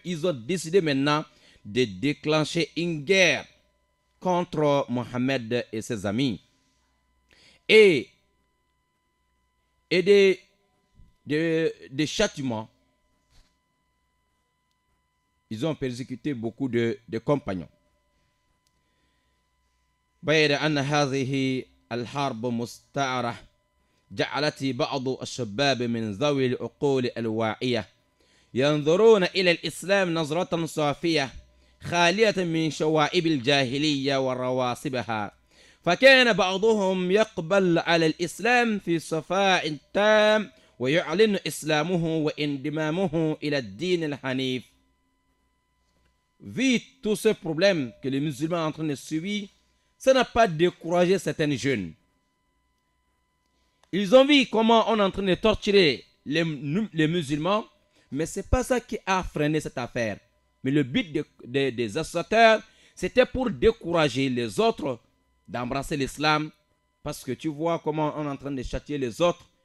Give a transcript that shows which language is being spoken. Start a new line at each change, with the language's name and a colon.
French: Ils ont décidé maintenant de déclencher une guerre contre Mohammed et ses amis. Et des châtiments. Ils ont persécuté beaucoup de compagnons.
Arabic: بعد أن هذه الحرب مستعرة جعلت بعض الشباب من ذوي العقول الواعية ينظرون إلى الإسلام نظرة صافية خالية من شوائب الجاهلية ورواسبها فكان بعضهم يقبل على الإسلام في صفاء تام ويعلن إسلامه وانضمامه إلى الدين الحنيف.
French: Vu tous ces problèmes que les musulmans sont en train de subir, ça n'a pas découragé certains jeunes. Ils ont vu comment on est en train de torturer les musulmans, mais ce n'est pas ça qui a freiné cette affaire. Mais le but des associateurs, c'était pour décourager les autres d'embrasser l'islam, parce que tu vois comment on est en train de châtier les autres.